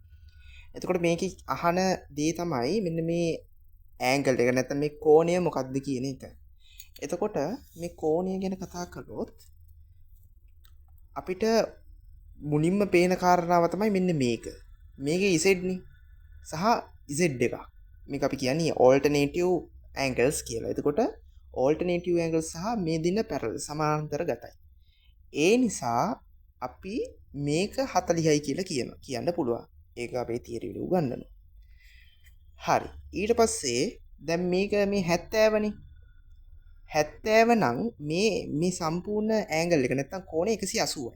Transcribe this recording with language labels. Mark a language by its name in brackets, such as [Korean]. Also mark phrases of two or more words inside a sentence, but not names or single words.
[Sinhala] එතකොට මේකේ අහන දේ තමයි මෙන්න මේ ඇන්ගල් එක නැත්නම් මේ කෝණය මොකක්ද කියන එක. එතකොට මේ කෝණය ගැන කතා කළොත් අපිට මුලින්ම පේන කාරණාව තමයි මෙන්න මේක. මේකේ z නේ සහ z එක. මේක අපි කියන්නේ [English] alternative angles [Sinhala] කියලා. එතකොට [English] alternative angles [Sinhala] සහ මේ දින parallel සමාන්තරගතයි. ඒ නිසා අපි මේක 40යි කියලා කියන්න පුළුවන්. ඒක අපේ තියරි වල උගන්වනවා. හරි. ඊට පස්සේ දැන් මේක මේ 70 නේ. 70 නම් මේ සම්පූර්ණ ඇන්ගල් එක නැත්තම් කෝණය 180යි.